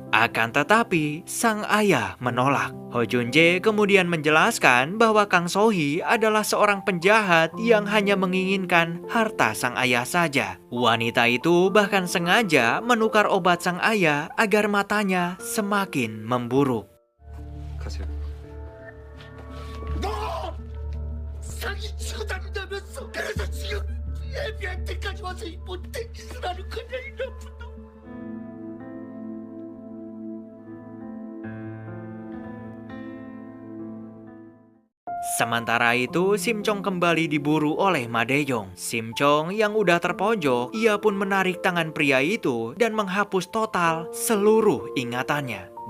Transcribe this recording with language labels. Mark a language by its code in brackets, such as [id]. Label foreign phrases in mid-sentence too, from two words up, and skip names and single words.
[id] Akan tetapi, sang ayah menolak. Ho Junjae kemudian menjelaskan bahwa Kang So-hee adalah seorang penjahat yang hanya menginginkan harta sang ayah saja. Wanita itu bahkan sengaja menukar obat sang ayah agar matanya semakin memburuk. [ko] 가세요. 너 사기치고 다닌다면서. 그래서 지금 애비한테까지 와서 이 못된 짓을 하는 거냐, 이 나쁜 놈. [id] Sementara itu, Sim Chong kembali diburu oleh Ma De-yong. Sim Chong yang udah terpojok, ia pun menarik tangan pria itu dan menghapus total seluruh ingatannya.